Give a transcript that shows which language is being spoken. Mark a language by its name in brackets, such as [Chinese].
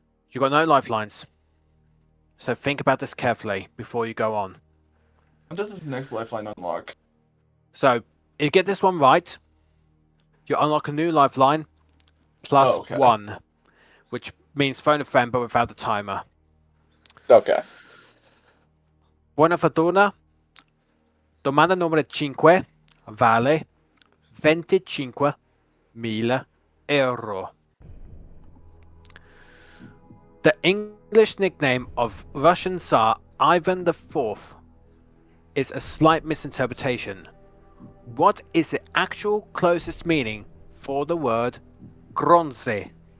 [English] You've got no lifelines. So think about this carefully before you go on. When does this next lifeline unlock? So, if you get this one right, you unlock a new lifeline plus Oh, okay. 1, which means phone a friend but without the timer. Okay. [Italian] Buona fortuna. Domanda numero 5 vale 25.000 euro. [English] The English nickname of Russian Tsar Ivan IV is a slight misinterpretation. What is the actual closest meaning for the word Grozny?